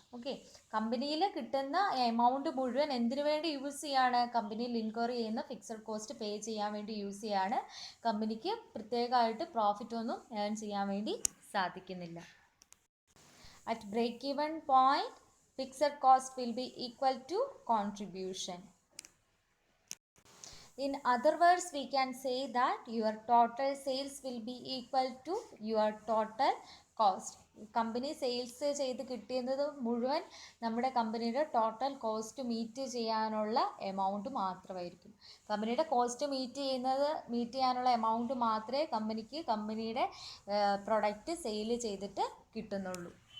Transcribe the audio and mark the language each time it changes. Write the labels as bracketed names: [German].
[Malayalam] Okay, കമ്പനിയിൽ കിട്ടുന്ന amount മുഴുവൻ എന്തിനു വേണ്ടി യൂസ് ചെയ്യാണ്, കമ്പനിയിൽ ഇൻക്വയർ ചെയ്യുന്ന ഫിക്സഡ് കോസ്റ്റ് പേ ചെയ്യാൻ വേണ്ടി യൂസ് ചെയ്യാണ്. കമ്പനിക്ക് പ്രത്യേകമായിട്ട് പ്രോഫിറ്റ് ഒന്നും ഏൺ ചെയ്യാൻ വേണ്ടി സാധിക്കുന്നില്ല. [English] At break even point fixed cost will be equal to contribution. In other words, we can say that your total sales will be equal to your total cost. [Malayalam] Company sales ചെയ്ത് കിട്ടിയത് മുഴുവൻ നമ്മുടെ കമ്പനിയുടെ total cost meet ചെയ്യാനുള്ള amount മാത്രമായിരിക്കും. കമ്പനിയുടെ cost meet ചെയ്യാനുള്ള amount മാത്രമേ കമ്പനിക്ക് കമ്പനിയുടെ പ്രൊഡക്റ്റ് സെയിൽ ചെയ്തിട്ട് കിട്ടുന്നുള്ളൂ.